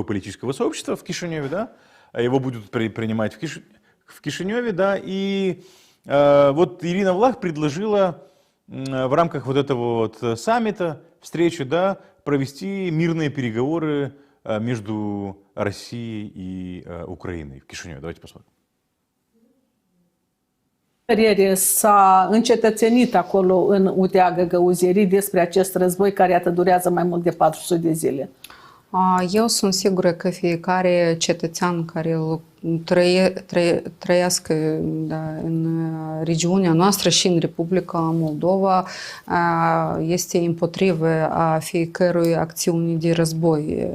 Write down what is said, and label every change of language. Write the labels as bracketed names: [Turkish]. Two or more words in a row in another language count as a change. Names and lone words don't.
[Russian] политического сообщества в Кишиневе, да, его будут принимать в Кишиневе, да, и вот Ирина Влах предложила в рамках вот этого вот саммита, встречи, да, провести мирные переговоры между Россией и Украиной в Кишиневе. Давайте посмотрим. [Romanian] S-a încetățenit acolo în Utea Găgăuzierii despre acest război care iată durează mai mult de 400 de zile. Eu sunt sigură că fiecare cetățean care trăiască în regiunea noastră și în Republica Moldova este împotrivă a fiecărui acțiuni de război.